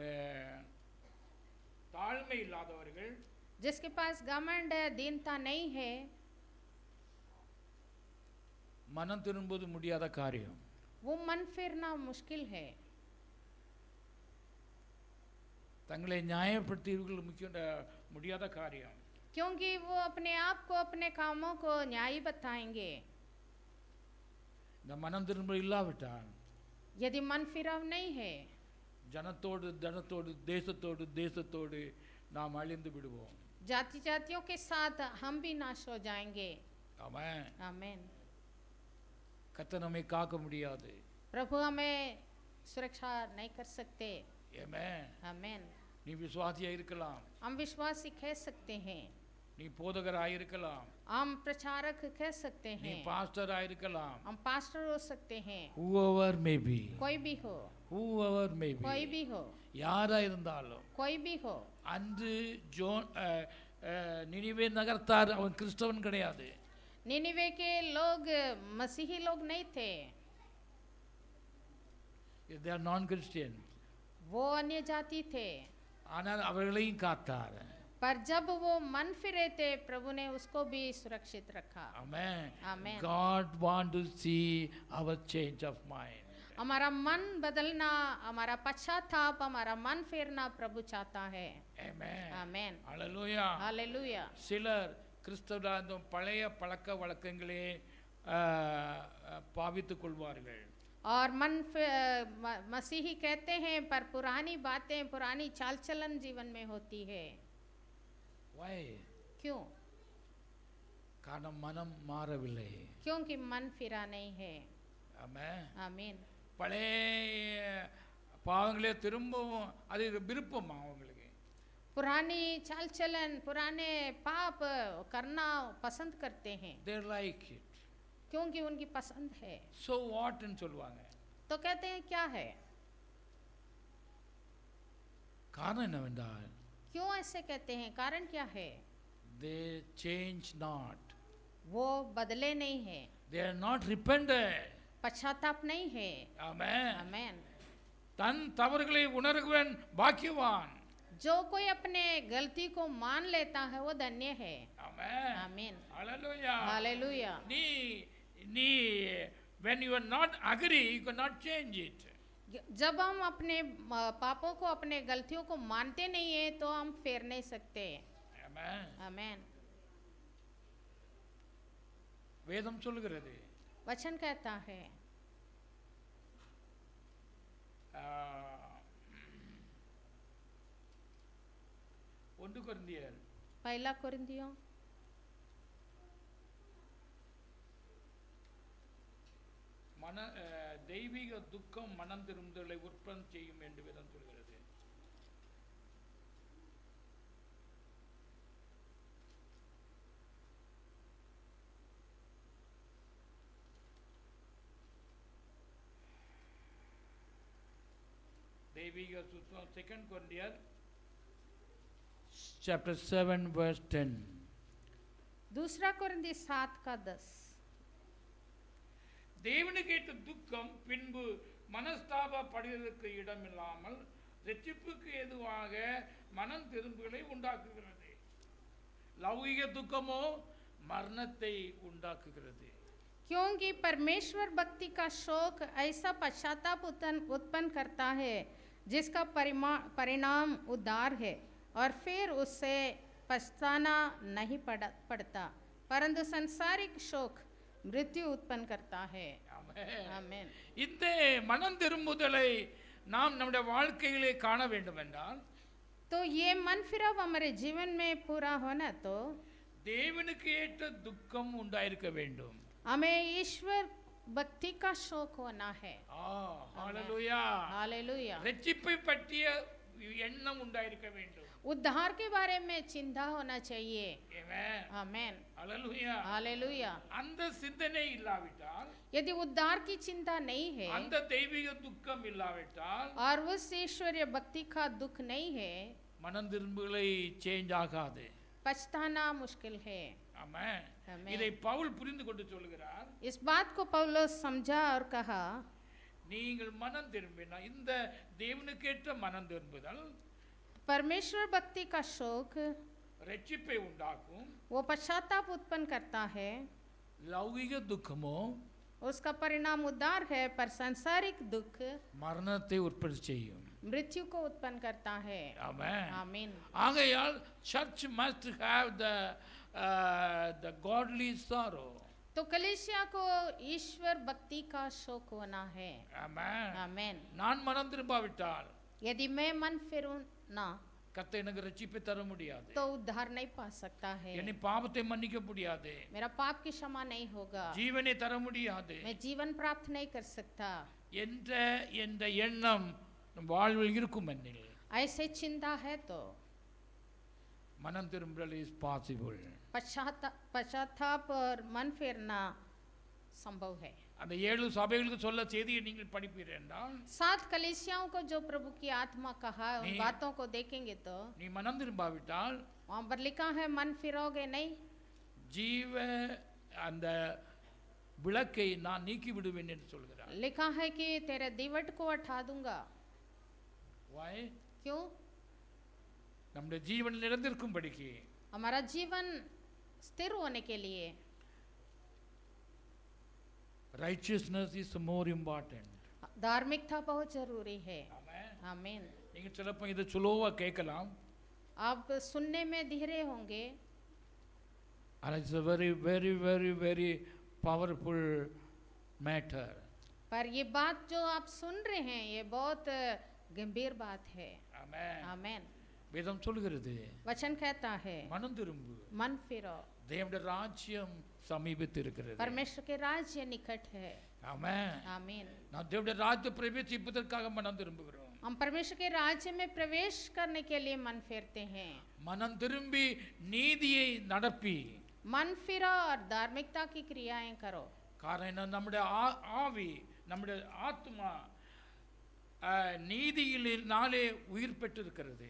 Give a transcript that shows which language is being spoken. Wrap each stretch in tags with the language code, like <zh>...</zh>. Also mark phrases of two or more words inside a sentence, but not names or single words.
<ta>और தாழ்மை இல்லாதவர்கள்,</ta> <hi>जिसके पास घमंड है, दीनता नहीं है,</hi> <ta>மனம் திரும்புவது முடியாத காரியம்.</ta> <hi>वो मन फिरना मुश्किल है.</hi> <ta>தங்களை நியாயப்படுத்தியவர்கள் முடியாத காரியம்.</ta> <hi>क्योंकि वो अपने आप को, अपने कामों को न्यायी बताएंगे.</hi> <ta>இந்த மனம் திரும்ப இல்லாவிட்டால்</ta> <hi>यदि मन फिराव नहीं है,</hi> <ta>ஜனத்தோடு தனத்தோடு தேசத்தோடு நாம் அழிந்து விடுவோம்.</ta> <hi>जाति जातियों के साथ हम भी नाश हो जाएंगे.</hi> <ta>ஆமென்.</ta> <hi>आमीन.</hi> <ta>கர்த்தர் நம்மை காக்க முடியாது.</ta> <hi>प्रभु हमें सुरक्षा नहीं कर सकते.</hi> <ta>ஆமென்.</ta> <hi>आमीन.</hi> <ta>நீ விசுவாசியா இருக்கலாம்,</ta> <hi>हम विश्वासी कह सकते हैं,</hi> <ta>நீ போதகராய் இருக்கலாம்,</ta> <hi>हम प्रचारक कह सकते</hi> <ta>நீ</ta> <hi>हैं,</hi> <ta>பாஸ்டராய் இருக்கலாம்,</ta> <hi>हम पास्टर हो सकते हैं,</hi> <en>whoever may be,</en> <hi>कोई भी हो,</hi> <en>whoever may be,</en> <hi>कोई भी हो,</hi> <ta>யாரா இருந்தாலும்.</ta> <hi>कोई भी हो.</hi> <ta>அன்று நினிவே நகரத்தார் அவன் கிறிஸ்தவன் கிடையாது.</ta> <hi>निनिवे के लोग मसीही लोग नहीं थे,</hi> <en>they are non Christian.</en> <hi>वो अन्य जाति थे.</hi> <ta>ஆனால் அவர்களையும் காத்தார்.</ta> <hi>पर जब वो मन फिरे थे, प्रभु ने उसको भी सुरक्षित रखा.</hi> <en>Amen. Amen. God want to see our change of mind.</en> <hi>हमारा मन बदलना, हमारा पश्चाताप, हमारा मन फेरना प्रभु चाहता है.</hi> <en>Amen.</en> <hi>आमेन.</hi> <en>Hallelujah.</en> <hi>हालेलुया.</hi> <ta>சிலர் கிறிஸ்தவ பழைய பழக்க வழக்கங்களே பாவித்துக் கொள்வார்கள்.</ta> <hi>और मसीही कहते हैं, पर पुरानी बातें, पुरानी चाल चलन जीवन में होती है.</hi> <en>Why?</en> <hi>क्यों?</hi> <ta>காரணம் மனம் மாறவில்லை.</ta> <hi>क्योंकि मन फिरा नहीं है.</hi> <en>Amen.</en> <hi>आमीन.</hi> <ta>பழைய பாவங்களே திரும்பவும் அது விருப்பம் அவங்களுக்கு.</ta> <hi>पुरानी चाल चलन, पुराने पाप करना पसंद करते हैं.</hi> <en>They like it.</en> <hi>क्योंकि उनकी पसंद है.</hi> <en>So what</en> <ta>ன்னு சொல்லுவாங்க.</ta> <hi>तो कहते हैं क्या है?</hi> <ta>காரணம் என்னவென்றால்</ta> <hi>क्यों ऐसे कहते हैं? कारण क्या है?</hi> <en>they change not.</en> <hi>वो बदले नहीं है,</hi> <en>They are not repented.</en> <hi>पश्चाताप नहीं है.</hi> <en>Amen.</en> <hi>आमेन.</hi> <ta>தன் தவறுகளை உணர்கிறவன் பாக்கியவான்.</ta> <hi>जो कोई अपने गलती को मान लेता है वो धन्य है.</hi> <en>Amen.</en> <hi>आमीन.</hi> <en>Hallelujah.</en> <hi>हालेलुया.</hi> <en>நீ when you are not agree, you cannot change it.</en> <hi>जब हम अपने पापों को, अपने गलतियों को मानते नहीं है, तो हम फेर नहीं सकते.</hi> <en>Amen.</en> <hi>आमेन.</hi> <ta>வேதம் சொல்லுகிறது.</ta> <hi>वचन कहता है.</hi> <ta>ஒன்று கொரிந்தியர்</ta> <hi>पहला कुरिन्थियों</hi> <ta>தெய்வீக துக்கம் மனம் திரும்புதலை உற்பத்தி செய்யும் என்று வேதம் சொல்கிறது. தெய்வீக சுத்தம் 2 கொரிந்தியர்</ta> <en>chapter 7 verse 10.</en> <hi>दूसरा कुरिन्थी 7 का 10.</hi> <ta>தேவனுக்கு ஏற்ற துக்கம் பின்பு மனஸ்தாபப்படுவதற்கு இடமில்லாமல் ரட்சிப்புக்கு ஏதுவாக மனம் திரும்புதலை உண்டாக்குகிறது. லௌகிக துக்கமோ மரணத்தை உண்டாக்குகிறது.</ta> <hi>क्योंकि परमेश्वर भक्ति का शोक ऐसा पश्चाताप उत्पन्न करता है जिसका परिणाम उद्धार है, और फिर उससे पछताना नहीं पड़ता, परंतु संसारिक शोक मृत्यु उत्पन्न करता है. आमेन.</hi> <ta>இந்த மனம் திரும்புதலை நாம் நம்முடைய வாழ்க்கையிலே காண வேண்டும் என்றால்,</ta> <hi>तो ये मन फिराव हमारे जीवन में पूरा होना, तो</hi> <ta>தேவனுக்கு ஏற்ற துக்கம் உண்டாயிருக்க வேண்டும்.</ta> <hi>हमें ईश्वर भक्ति का शोक होना है. हालेलुया. हालेलुया.</hi> <ta>ரட்சிப்பை பற்றிய எண்ணம் உண்டாயிருக்க வேண்டும்.</ta> <hi>उद्धार के बारे में चिंता होना चाहिए. आमेन. आमेन. हालेलुया. हालेलुया.</hi> <ta>அந்த சிந்தனை இல்லாவிட்டால்,</ta> <hi>यदि उद्धार की चिंता नहीं है</hi> <ta>அந்த தெய்வீக துக்கம் இல்லாவிட்டால்,</ta> <hi>और उस ईश्वरीय भक्ति का दुख नहीं है,</hi> <ta>மனம் திரும்புதலை சேஞ்ச் ஆகாது.</ta> <hi>पछताना मुश्किल है.</hi> <ta>ஆமென். ஆமென். இதை பவுல் புரிந்து கொண்டு சொல்கிறார்.</ta> <hi>इस बात को पौलुस समझा और कहा,</hi> <ta>நீங்கள் மனம் திரும்பினா, இந்த தேவனுக்கேற்ற மனம் திரும்புதல்</ta> <hi>परमेश्वर भक्ति का शौक</hi> <ta>ரட்சிப்பை உண்டாக்கும்.</ta> <hi>वो पश्चाताप उत्पन्न करता है,</hi> <ta>லௌகிக துக்கமோ</ta> <hi>उसका परिणाम उद्धार है, पर सांसारिक दुख</hi> <ta>மரணத்தை உற்பத்தி செய்யும்.</ta> <hi>मृत्यु को उत्पन्न करता है।</hi> <ta>ஆமென்.</ta> <hi>आमीन।</hi> <en>ஆகையால் church must have the godly sorrow.</en> <hi>तो कलीसिया को ईश्वर भक्ति का शौक होना है।</hi> <ta>ஆமென்.</ta> <hi>आमीन।</hi> <ta>நான் மனம் திரும்பாவிட்டால்</ta> <hi>यदि मैं मन फिरूं ना</hi> <ta>கர்த்தர் எனக்கு ரட்சிப்பை தர முடியாது.</ta> <hi>तो उद्धार नहीं पा सकता है,</hi> <ta>என்னை பாவத்தை மன்னிக்க முடியாது.</ta> <hi>मेरा पाप की क्षमा नहीं होगा,</hi> <ta>ஜீவனை தர முடியாது</ta> <hi>मैं जीवन प्राप्त नहीं कर सकता।</hi> <ta>என்ற என்ற எண்ணம் நம் வாழ்வில் இருக்கும் என்னில்</ta> <hi>ऐसे चिंता है तो</hi> <ta>மனம் திரும்புதல்</ta> <en>is possible.</en> <hi>पश्चाताप और मन फेरना संभव है।</hi> <ta>அந்த 7 சபைகளுக்கு சொல்ல செய்தியை நீங்கள் படிப்பீர்கள் என்றால்</ta> <hi>7 कलीसियाओं को जो प्रभु की आत्मा कहा उन नहीं। बातों को देखेंगे तो</hi> <ta>நீ மனம் திரும்பாவிட்டால்</ta> <hi>वहाँ पर लिखा है मन फिरोगे नहीं,</hi> <ta>ஜீவ அந்த விளக்கை நான் நீக்கி விடுவேன் என்று சொல்கிறார்.</ta> <hi>लिखा है कि तेरे दीवट को हटा दूंगा।</hi> <en>Why?</en> <hi>क्यों?</hi> <ta>நம்முடைய ஜீவன் நிலைத்திருக்கும்படிக்கு</ta> <hi>हमारा जीवन स्थिर होने के लिए</hi> <en>righteousness is more important.</en> <hi>धार्मिकता बहुत जरूरी है।</hi> <ta>ஆமென்.</ta> <hi>आमीन।</hi> <ta>நீங்க சிலப்போ இதை சுலோவா கேட்கலாம்.</ta> <hi>आप सुनने में धीरे होंगे,</hi> <en>and it's a very very very very powerful matter.</en> <hi>पर ये बात जो आप सुन रहे हैं ये बहुत गंभीर बात है।</hi> <ta>ஆமென்.</ta> <hi>आमीन।</hi> <ta>வேதம் சொல்கிறது</ta> <hi>वचन कहता है</hi> <ta>மனம் திரும்பு,</ta> <hi>मन फिरो,</hi> <ta>தேவனுடைய ராஜ்யம் சமீபத்தில் இருக்கிறது.</ta> <hi>परमेश्वर के राज्य निकट है।</hi> <ta>ஆமென்.</ta> <hi>आमीन।</hi> <ta>நாம் தேவனுடைய ராஜ்ய பிரவேசிப்பதற்காக மனம் திரும்புகிறோம்.</ta> <hi>हम परमेश्वर के राज्य में प्रवेश करने के लिए मन फेरते हैं।</hi> <ta>மனம் திரும்பி நீதியை நடப்பி,</ta> <hi>मन फिरो और धार्मिकता की क्रियाएं करो।</hi> <ta>காரணம் நம்முடைய ஆவி நம்முடைய ஆத்மா நீதியினாலே உயிர் பெற்றிருக்கிறது.</ta>